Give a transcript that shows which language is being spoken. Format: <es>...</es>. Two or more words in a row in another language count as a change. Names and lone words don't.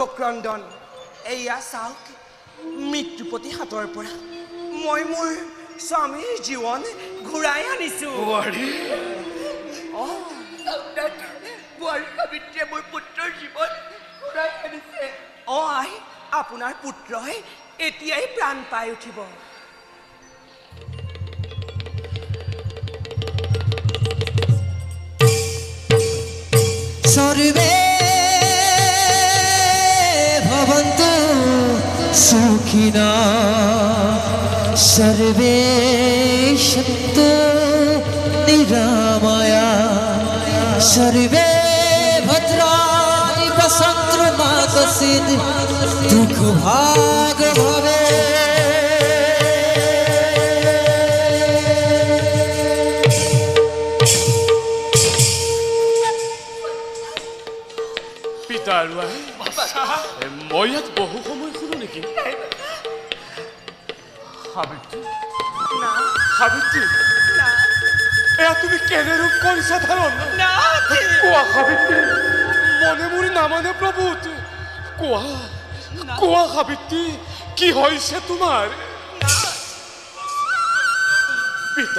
<as>ক্ৰন্দন এয়া চাওক মৃত্যুপতি হাতৰ পৰা মই মোৰ স্বামীৰ জীৱন ঘূৰাই আনিছো বোৱাৰী সাবিত্ৰীয়ে মোৰ পুত্ৰৰ জীৱন ঘূৰাই আনিছে অ আই আপোনাৰ পুত্ৰই এতিয়াই প্ৰাণ পাই উঠিব</as> <sa>सर्वे भवन्तु सुखिनः सर्वे सन्तु निरामयाः सर्वे भद्राणि पश्यन्तु मा कश्चित् दुःखभाग् भवेत्</sa> <as>মই ইয়াত বহু সময় শুনো নেকি সাবিত্ৰী সাবিত্ৰী এয়া তুমি কেনে ৰূপ কৰিছা ধাৰণ কোৱা সাবিত্ৰী মনে মুৰি নামানে প্ৰভু কোৱা কোৱা সাবিত্ৰী কি হৈছে তোমাৰ পিতা</as>